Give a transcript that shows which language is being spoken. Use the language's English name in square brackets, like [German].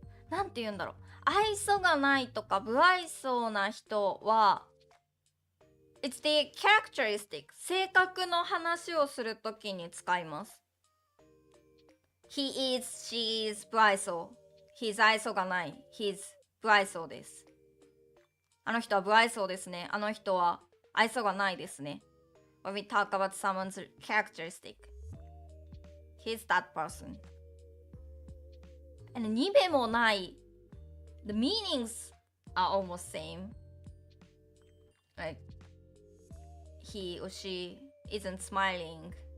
[Japanese] なんて言うんだろう。愛想がないとか不愛想な人は [English] It's the characteristic [Japanese] 性格の話をするときに使います。 [English] He is, she is 不愛想。 [Japanese] He's 愛想がない。He's 不愛想です。あの人は不愛想ですね。あの人は愛想がないですね。 [English] When we talk about someone's characteristic, he's that person. And にべもない the meanings are almost same. Like he or she isn't smiling.